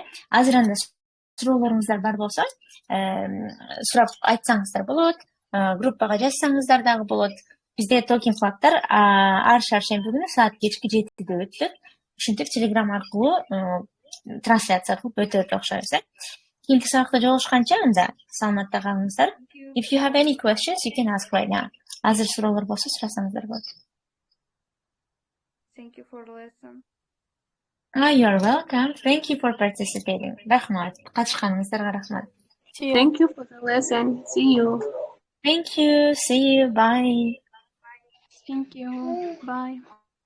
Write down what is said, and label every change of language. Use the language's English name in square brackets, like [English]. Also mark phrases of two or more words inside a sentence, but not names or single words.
[Kyrgyz] Азыр анда суроолоруңуздар бар болсо, сурап айтсаңыздар болот. Группага жазсаңыздар дагы болот. Бизде Talking Flat'тар ар шаршемби күнү саат кечки 7-де өтөт. Ушинтип Telegram аркылуу трансляция кылып өтөт окшойбуз. Кийинки сабакта жолугушканча анда саламатта калыңыздар. [English] If you have any questions, you can ask right now. [Kyrgyz] Азыр суроолор болсо сурасаңыздар болот. [English] Thank you for the lesson. You're welcome. Thank you for participating. [Kyrgyz] Рахмат. Катышканыңыздарга рахмат. [English] Thank you for the lesson. See you. Thank you. See you. Bye. Thank you. Bye.